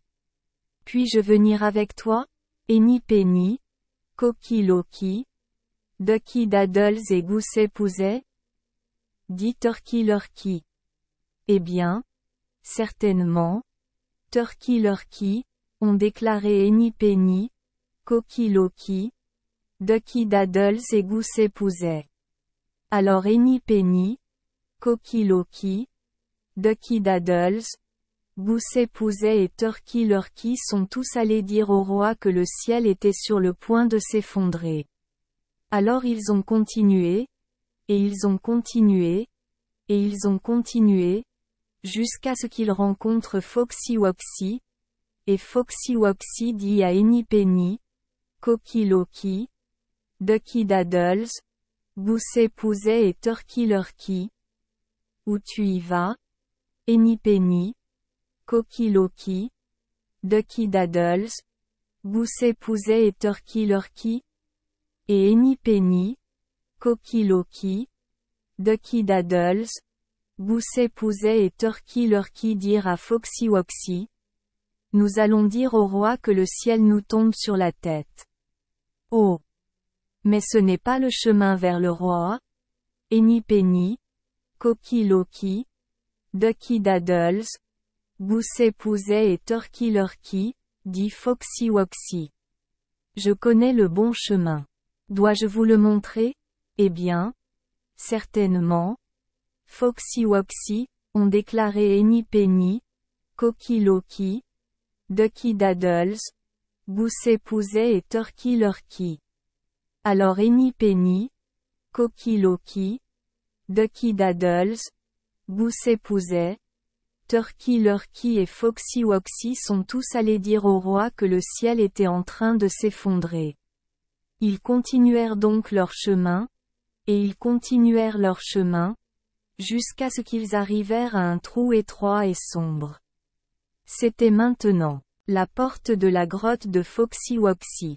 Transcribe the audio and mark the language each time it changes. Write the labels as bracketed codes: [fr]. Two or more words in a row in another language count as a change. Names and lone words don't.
[fr] Puis-je venir avec toi, Henny-Penny, Cocky Locky, Ducky Daddles et Gousset-Pouzet? Dit Turkey Lurky. Eh bien, certainement, Turkey Lurky, ont déclaré Henny-Penny, Cocky Locky, Ducky Daddles et Gousset-Pouzet. Alors Henny-Penny, Cocky Locky, Ducky Daddles, Gousset-Pouzet et Turkey Lurky sont tous allés dire au roi que le ciel était sur le point de s'effondrer. Alors ils ont continué, et ils ont continué, et ils ont continué, jusqu'à ce qu'ils rencontrent Foxy Woxy, et Foxy Woxy dit à Henny-Penny, Cocky Locky, Ducky Daddles, Gousset-Pouzet et Turkey Lurky. Où tu y vas, Henny-Penny, Cocky Locky, Ducky Daddles, Gousset-Pouzet et Turkey Lurky? Et Henny-Penny, Cocky Locky, Ducky Daddles, Gousset-Pouzet et Turkey Lurky dirent à Foxy Woxy. Nous allons dire au roi que le ciel nous tombe sur la tête. Oh! Mais ce n'est pas le chemin vers le roi. Henny-Penny, Cocky Locky, Ducky Daddles, Gousset-Pouzet et Turkey Lurky, dit Foxy Woxy. Je connais le bon chemin. Dois-je vous le montrer? Eh bien, certainement. Foxy Woxy, ont déclaré Henny-Penny, Cocky Locky, Ducky Daddles, Gousset-Pouzet et Turkey Lurky. Alors Henny-Penny, Cocky Locky, Ducky Daddles, Gousset-Pouzet, Turkey Lurky et Foxy Woxy sont tous allés dire au roi que le ciel était en train de s'effondrer. Ils continuèrent donc leur chemin, et ils continuèrent leur chemin, jusqu'à ce qu'ils arrivèrent à un trou étroit et sombre. C'était maintenant la porte de la grotte de Foxy Woxy.